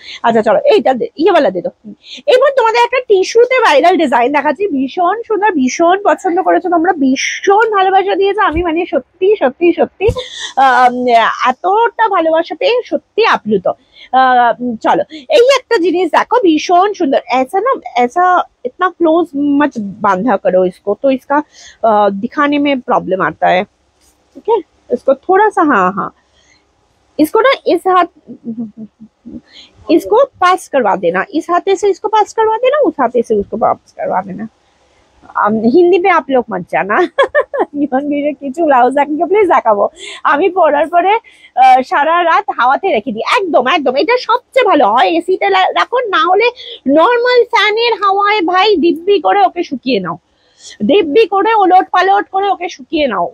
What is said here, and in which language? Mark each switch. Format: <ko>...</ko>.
<bn>আচ্ছা চলো, এইটা ইয়েওয়ালা দে তো। এবার তোমাদের একটা টিস্যুতে ভাইরাল ডিজাইন দেখাচ্ছি, ভীষণ সুন্দর, ভীষণ পছন্দ করেছো তোমরা, ভীষণ ভালোবাসা দিয়েছো। আমি মানে সত্যি সত্যি সত্যি এতটা ভালোবাসা পেয়ে সত্যি আপ্লুত। চলো, এই একটা জিনিস দেখো, ভীষণ সুন্দর।</bn> <hi>ऐसा ना, ऐसा इतना क्लोज मत बांधा करो इसको, तो इसका दिखाने में प्रॉब्लम आता है, ठीक है? इसको थोड़ा सा, हाँ हाँ, इसको ना इस हाथ, इसको पास करवा देना, इस हाथे से इसको पास करवा देना, उस हाथे से उसको पास करवा देना। হিন্দি পে আপ লোক মত জানা।</hi> <bn>কিছু ব্লাউজ প্লিজ দেখাবো, আমি পরার পরে সারা রাত হাওয়াতে রেখে দিই। একদম একদম, এটা সবচেয়ে ভালো হয়। এসিতে রাখো, না হলে নর্মাল ফ্যানের হাওয়ায় ভাই দিব্যি করে ওকে শুকিয়ে নাও, দিব্যি করে ওলট পালট করে ওকে শুকিয়ে নাও।</bn>